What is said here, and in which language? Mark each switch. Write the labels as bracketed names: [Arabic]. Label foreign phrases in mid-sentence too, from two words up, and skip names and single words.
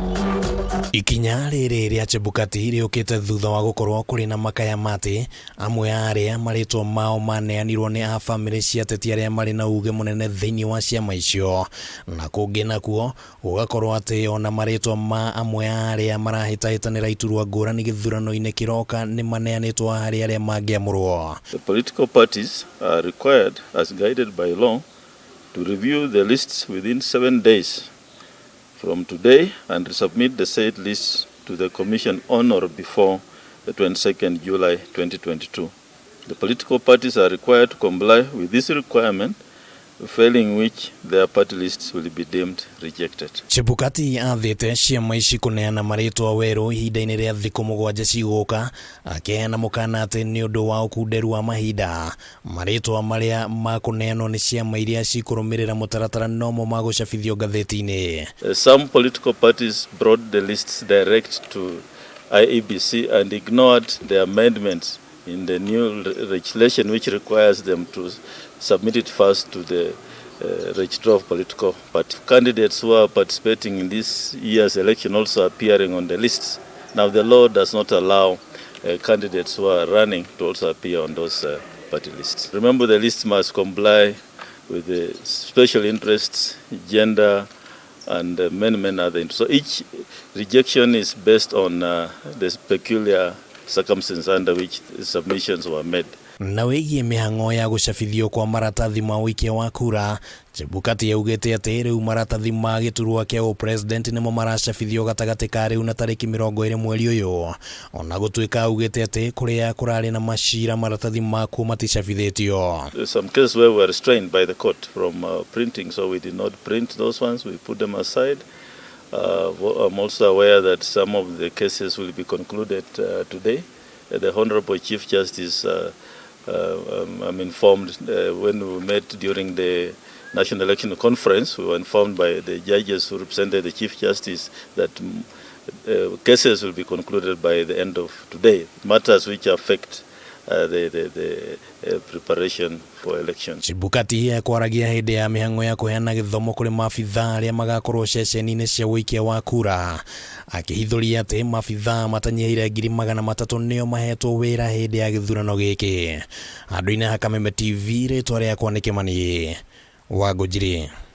[Kikuyu] Ikinya riri ria Chebukati riukite thutha wa gukorwo kuri na makaya mati amwe aria maritwa mao maneanirwo ni a family cia ateti aria mari na uge munene thiini wa ciama icio, na kungi nakuo gugakorwo ati ona maritwa ma amwe aria marahitahitanira iturwa ngurani githurano-ini kiroka ni maneanitwo aria mangiamurwo. [English] The political parties are required, as guided by law, to review the lists within 7 days from today and submit the said list to the Commission on or before the 22nd July 2022. The political parties are required to comply with this requirement, failing which their party lists will be deemed rejected. [Kikuyu] Chebukati athite ciama ici kuneana maritwa weru ihinda-ini ria thiku mugwanja ciguka, akiheana mukana ati ni undu wa ukunderu wa mahinda maritwa maria makuneanwo ni ciama iria cikurumirira mutaratara nomo magucabithio ngatheti-ini. [English] Some political parties brought the lists direct to IEBC and ignored the amendments in the new legislation which requires them to submit it first to the registrar of political party. Candidates who are participating in this year's election also appearing on the lists. Now the law does not allow candidates who are running to also appear on those party lists. Remember, the list must comply with the special interests, gender, and many other interests. So each rejection is based on the peculiar circumstances under which submissions were made. [Kikuyu] Na wigie mihango ya gucabithio kwa maratathi ma wikia wa kura, Chebukati yaugite ati riu maratathi ma giturwa kia president nimo maracabithio gatagati ka riu na tariki 20 mweri uyu. Ona gutuika augite ati kuria kurari na mashira maratathi maku maticabithitio. [English] Some cases where we were restrained by the court from printing, so we did not print those ones, we put them aside. I'm also aware that some of the cases will be concluded today. The Honorable Chief Justice, I'm informed when we met during the National Election Conference, we were informed by the judges who represented the Chief Justice that cases will be concluded by the end of today, matters which affect the preparation for election. [Kikuyu] Chebukati yakwaragia hindi ya mihango ya kuheana githomo kuri maabitha aria magakorwo ceceni-ini cia wikia wa kura, akihithuria ati maabitha matanyihire 300 nio mahetwo wira hindi ya githurano giki. Andu-ini ha Kameme TV ritwa riakwa ni Kimani wa Ngujiri.